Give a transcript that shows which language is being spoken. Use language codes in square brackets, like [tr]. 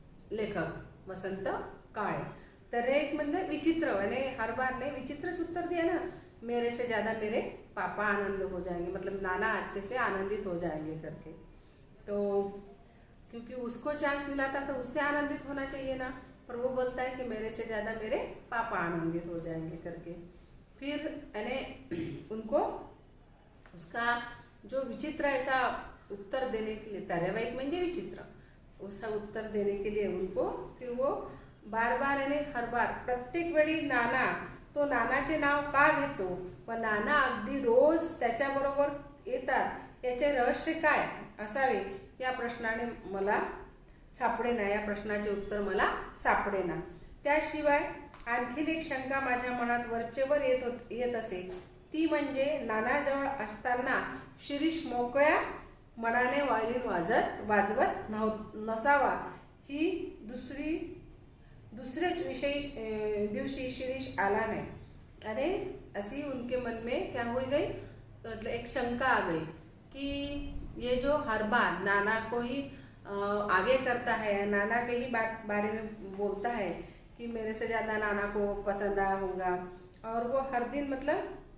[hi] लेखक वसंत काळे। तर एक मतलब विचित्र, यानी हर बार ने विचित्र उत्तर दिया ना, मेरे से ज़्यादा मेरे पापा आनंद हो जाएंगे, मतलब नाना अच्छे से आनंदित हो जाएंगे करके। तो क्योंकि उसको चांस मिला था तो उसने आनंदित होना चाहिए ना, पर वो बोलता है कि मेरे से ज़्यादा मेरे पापा आनंदित हो जाएंगे करके। फिर यानी उनको उसका जो विचित्र ऐसा उत्तर देने के लिए, धारावाहिक म्हणजे विचित्र, उसका उत्तर देने के लिए उनको फिर वो बार बार यानी हर बार [mr] प्रत्येक वेळी नाना, तो नानाचे नाव का घेतो व नाना अगदी रोज त्याच्याबरोबर येतात, याचे रहस्य काय असावे, या प्रश्नाने मला सापडेना, या प्रश्नाचे उत्तर मला सापडेना। त्याशिवाय आणखीन एक शंका माझ्या मनात वरचेवर येत असे, ती म्हणजे नानाजवळ असताना शिरीष मोकळ्या मनाने वायलिन वाजवत नसावा, ही दूसरेच दिवशी शिरीष आला नहीं। [hi] अरे ऐसी उनके मन में क्या हो गई, मतलब एक शंका आ गई कि ये जो हर बार नाना को ही आगे करता है, नाना के ही बारे में बोलता है कि मेरे से ज़्यादा नाना को पसंद आया होगा, और वो हर दिन मतलब